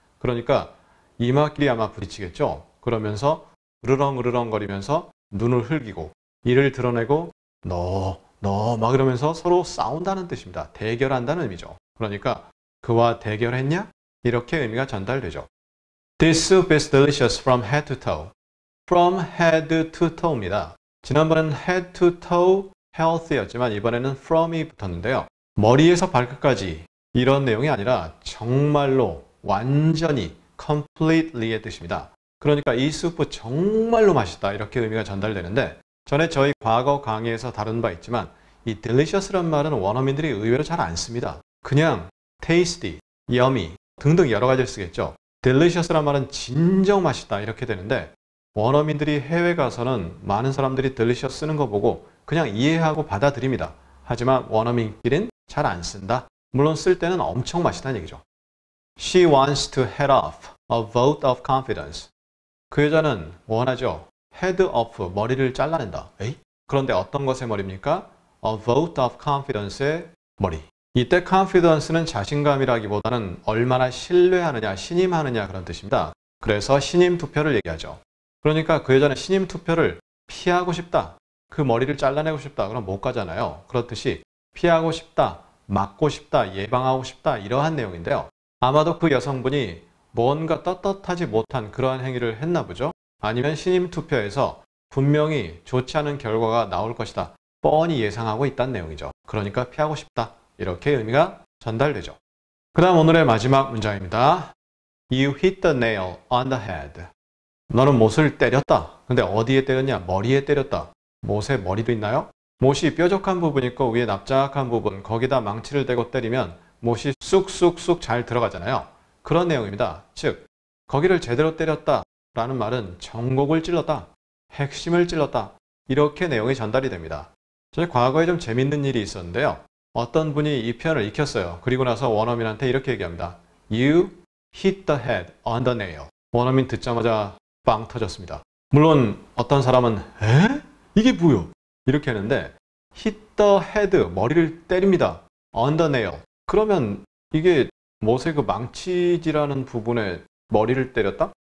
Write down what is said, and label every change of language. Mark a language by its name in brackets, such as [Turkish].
[Korean] 그러니까 이마끼리 아마 부딪히겠죠. 그러면서 으르렁 거리면서 눈을 흘기고 이를 드러내고 너 막 이러면서 서로 싸운다는 뜻입니다. 대결한다는 의미죠. 그러니까 그와 대결했냐? 이렇게 의미가 전달되죠. [English] This soup is delicious from head to toe. From head to toe입니다. [Korean] 지난번에는 [English] head to toe healthy [Korean] 였지만 이번에는 from이 붙었는데요. 머리에서 발끝까지 이런 내용이 아니라 정말로 완전히 completely의 뜻입니다. 그러니까 이 수프 정말로 맛있다 이렇게 의미가 전달되는데 전에 저희 과거 강의에서 다룬 바 있지만 이 delicious란 말은 원어민들이 의외로 잘 안 씁니다. 그냥 tasty, yummy 등등 여러 가지를 쓰겠죠. delicious란 말은 진정 맛있다 이렇게 되는데 원어민들이 해외 가서는 많은 사람들이 delicious 쓰는 거 보고 그냥 이해하고 받아들입니다. 하지만 원어민끼리는 잘 안 쓴다. 물론 쓸 때는 엄청 맛있다는 얘기죠. [English] She wants to head off a vote of confidence. [Korean] 그 여자는 원하죠. [English] head off, [Korean] 머리를 잘라낸다. 에이? 그런데 어떤 것의 머리입니까? [English] A vote of confidence의 머리. [Korean] 이때 confidence는 자신감이라기보다는 얼마나 신뢰하느냐, 신임하느냐 그런 뜻입니다. 그래서 신임 투표를 얘기하죠. 그러니까 그 여자는 신임 투표를 피하고 싶다. 그 머리를 잘라내고 싶다. 그럼 못 가잖아요. 그렇듯이 피하고 싶다, 막고 싶다, 예방하고 싶다 이러한 내용인데요. 아마도 그 여성분이 뭔가 떳떳하지 못한 그러한 행위를 했나 보죠. 아니면 신임 투표에서 분명히 좋지 않은 결과가 나올 것이다. 뻔히 예상하고 있다는 내용이죠. 그러니까 피하고 싶다. 이렇게 의미가 전달되죠. 그 다음 오늘의 마지막 문장입니다. [English] You hit the nail on the head. [Korean] 너는 못을 때렸다. 근데 어디에 때렸냐? 머리에 때렸다. 못에 머리도 있나요? 못이 뾰족한 부분 있고 위에 납작한 부분, 거기다 망치를 대고 때리면 못이 쑥쑥쑥 잘 들어가잖아요. 그런 내용입니다. 즉, 거기를 제대로 때렸다 라는 말은 전곡을 찔렀다, 핵심을 찔렀다 이렇게 내용이 전달이 됩니다. 저희 과거에 좀 재밌는 일이 있었는데요. 어떤 분이 이 표현을 익혔어요. 그리고 나서 원어민한테 이렇게 얘기합니다. [English] You hit the head on the nail. [Korean] 원어민 듣자마자 빵 터졌습니다. 물론 어떤 사람은 에? 이게 뭐요? 이렇게 하는데 [English] hit the head, [Korean] 머리를 때립니다. [English] on the nail. [Korean] 그러면 이게 못의 그 망치질하는 부분에 머리를 때렸다?